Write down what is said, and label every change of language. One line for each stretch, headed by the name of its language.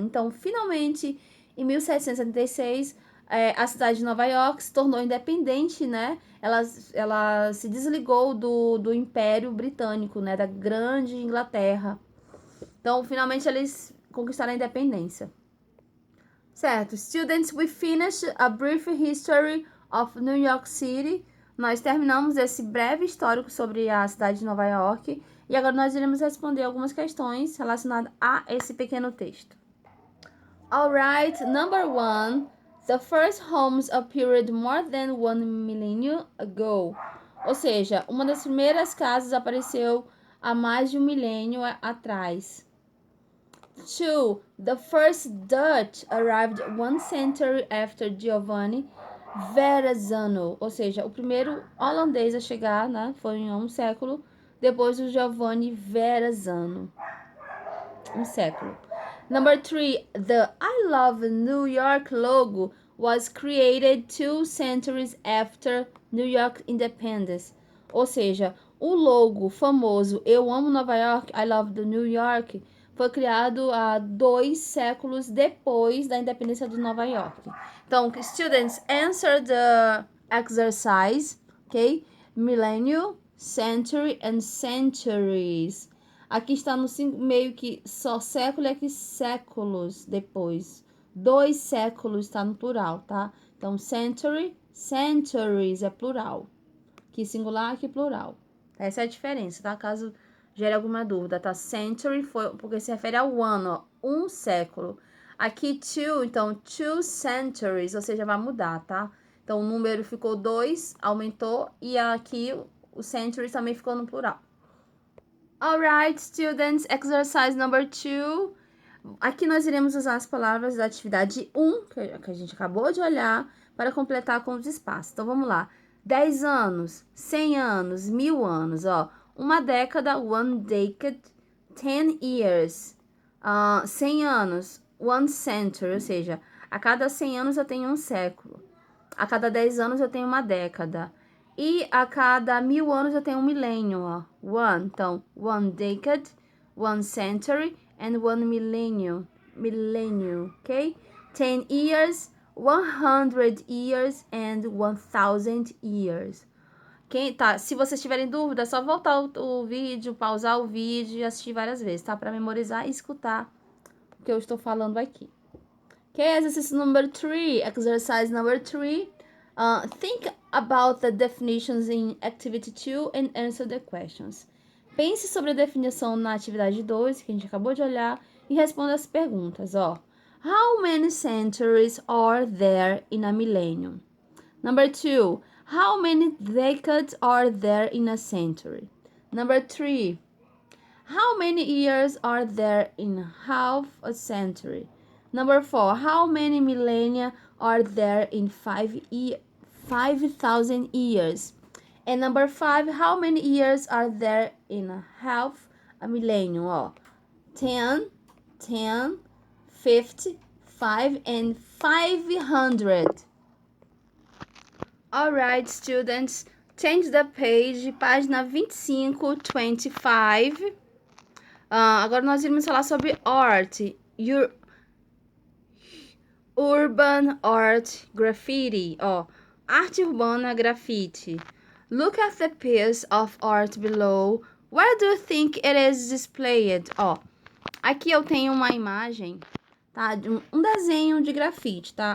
Portuguese: Então, finalmente, em 1776, a cidade de Nova York se tornou independente, né? Ela se desligou do Império Britânico, né? Da Grande Inglaterra. Então, finalmente, eles conquistaram a independência. Certo.
English: Students, we finished a brief history of New York City.
Portuguese: Nós terminamos esse breve histórico sobre a cidade de Nova York. E agora nós iremos responder algumas questões relacionadas a esse pequeno texto.
English: Alright, number 1. The first homes appeared more than 1 millennium ago.
Portuguese: Ou seja, uma das primeiras casas apareceu há mais de 1 milênio atrás. 2.
English: The first Dutch arrived 1 century after Giovanni Verrazzano.
Portuguese: Ou seja, o primeiro holandês a chegar, né, foi em um século depois do Giovanni Verrazzano. Um século.
English: Number 3, the I Love New York logo was created 2 centuries after New York independence.
Portuguese: Ou seja, o logo famoso Eu Amo Nova York, I Love the New York, foi criado há 2 séculos depois da independência de Nova York. Então,
English: students, answer the exercise, ok? Millennium, century and centuries.
Portuguese: Aqui está no meio que só século e aqui séculos depois. 2 séculos está no plural, tá? Então, century, centuries é plural. Aqui singular, aqui plural. Essa é a diferença, tá? Caso gere alguma dúvida, tá? Century foi porque se refere ao ano, ó, 1 século. Aqui, two, então, 2 centuries, ou seja, vai mudar, tá? Então, o número ficou 2, aumentou, e aqui o centuries também ficou no plural.
English: Alright, students, exercise number 2.
Portuguese: Aqui nós iremos usar as palavras da atividade 1, que a gente acabou de olhar, para completar com os espaços. Então, vamos lá. 10 anos, 100 anos, 1000 anos, ó. Uma década,
English: 1 decade, 10 years.
Portuguese: 100 anos, 1 century, ou seja, a cada 100 anos eu tenho um século. A cada 10 anos eu tenho uma década. E a cada 1000 anos eu tenho um milênio, ó.
English: One,
Portuguese: então,
English: 1 decade, 1 century and 1 millennium. Millennium, ok? 10 years, 100 years and 1000 years.
Portuguese: Tá, se vocês tiverem dúvida, é só voltar o vídeo, pausar o vídeo e assistir várias vezes, tá? Para memorizar e escutar o que eu estou falando aqui.
English: Ok, exercise number 3. Exercise number 3. Think about the definitions in activity 2 and answer the questions.
Portuguese: Pense sobre a definição na atividade 2, que a gente acabou de olhar, e responda as perguntas, ó.
English: How many centuries are there in a millennium? Number 2, how many decades are there in a century? Number 3, how many years are there in half a century? Number 4, how many millennia are there in 5,000 years? And number 5, how many years are there in half a millennium? Oh, 10, 50, 5, and 500. Alright, students, Change the page,
Portuguese: página 25, 25. Agora nós iremos falar sobre art.
English: Urban art graffiti.
Portuguese: Arte urbana grafite.
English: Look at the piece of art below. Where do you think it is displayed?
Portuguese: Aqui eu tenho uma imagem, tá? De um desenho de grafite, tá?